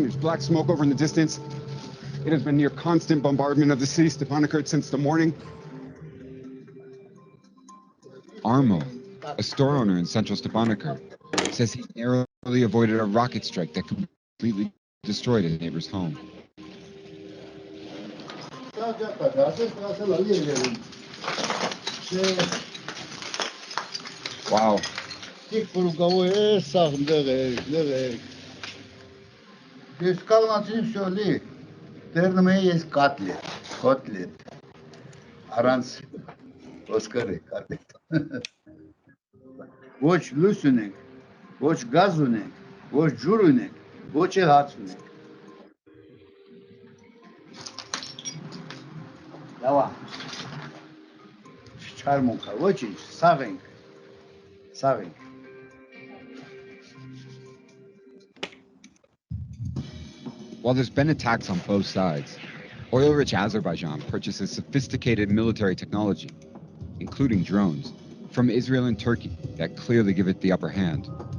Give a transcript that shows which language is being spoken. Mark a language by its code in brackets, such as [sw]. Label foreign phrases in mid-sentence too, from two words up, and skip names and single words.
[en] There's black smoke over in the distance. It has been near constant bombardment of the city, Stepanakert, since the morning. Armo, a store owner in central Stepanakert, says he narrowly avoided a rocket strike that completely destroyed his neighbor's home. Wow. [hy] Ոչ լույս ունենք, ոչ գազ ունենք, ոչ ջուր ունենք, ոչ էլ հաց ունենք։ Լավա։ Չարմոնքա, ոչինչ, սաղ ենք, սաղ ենք։ [en] While there's been attacks on both sides, oil-rich Azerbaijan purchases sophisticated military technology, including drones, from Israel and Turkey that clearly give it the upper hand.